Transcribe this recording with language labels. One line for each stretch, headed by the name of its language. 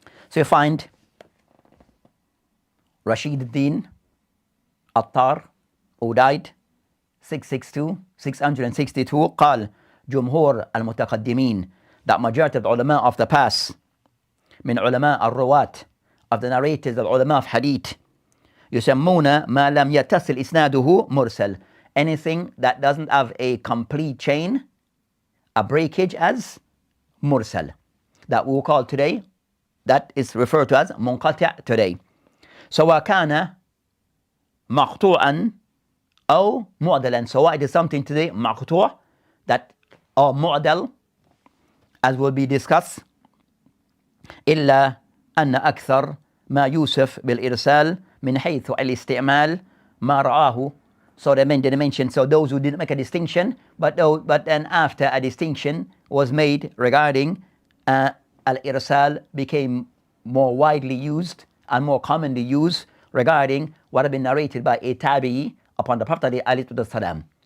English: So you find Rashid ad-Din Attar, who died 662
Arabic: قال جمهور المتقدمين,
English: that majority of the ulama of the past,
Arabic: من علماء الرواة,
English: of the narrators, the ulama of hadith,
Arabic: يسمون ما لم يتصل إسناده مرسل,
English: anything that doesn't have a complete chain, a breakage, as mursal, that we will call today that is referred to as منقطع today.
Arabic: سواء كان مقطوعا أو معدلا.
English: So it is something today مقطوع that or معدل as will be discussed.
Arabic: إلا أن أكثر ما يوصف بالإرسال من حيث الاستعمال ما رآه.
English: So they mentioned, so those who didn't make a distinction, but then after a distinction was made regarding al-irsal became more widely used and more commonly used regarding what had been narrated by a tabi'i upon the Prophet ﷺ.